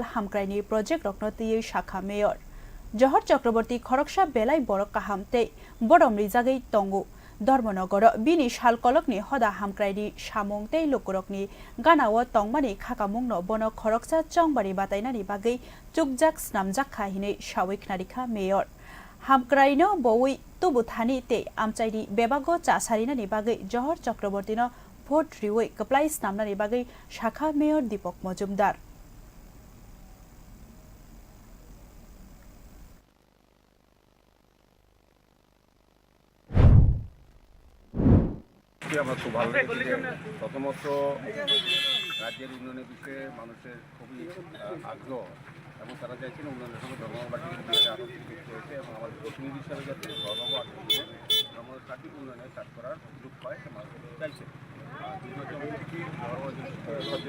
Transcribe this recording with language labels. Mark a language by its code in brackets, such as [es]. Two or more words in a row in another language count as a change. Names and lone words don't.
[trp] हामक्रायनि प्रोजेक्ट रखनो तैयै शाखा मेयर जहर चक्रवर्ती खरकसा बेलाय बरक काहाम ते बरमनि जागै तंगु धर्मनगर बिनि साल कलकनि हदा हामक्रायनि सामुं ते लुकुरकनि गानाव तंगमानि खाकामुंनो बनो खरकसा चंबारि बातायनानि बागै चुकजाक स्नामजाक खाहिनै सावैखनारिखा मेयर हामक्रायनो बवै तुबुथानि ते आमचाइनि बेबागो चासारिनानि बागै जहर चक्रवर्तीनो भोट रिवै कप्लाइ स्नामनानि बागै शाखा मेयर दीपक मजुमदार [bn] আমরা খুব ভালো লেগেছে যে প্রথমত রাজ্যের উন্নয়নের বিষয়ে মানুষের খুবই আগ্রহ এবং তারা চাইছেন উন্নয়নের সঙ্গে ধর্মবাদী বিষয়ে আরও যুক্ত হয়েছে এবং আমাদের প্রতিনিধি হিসাবে যাতে ধর্ম আগ্রহে ধর্মের সঠিক উন্নয়নে কাজ করার সুযোগ পায় সে মানুষ চাইছে দ্বিতীয়ত ব্যক্তি ধর্মবাদী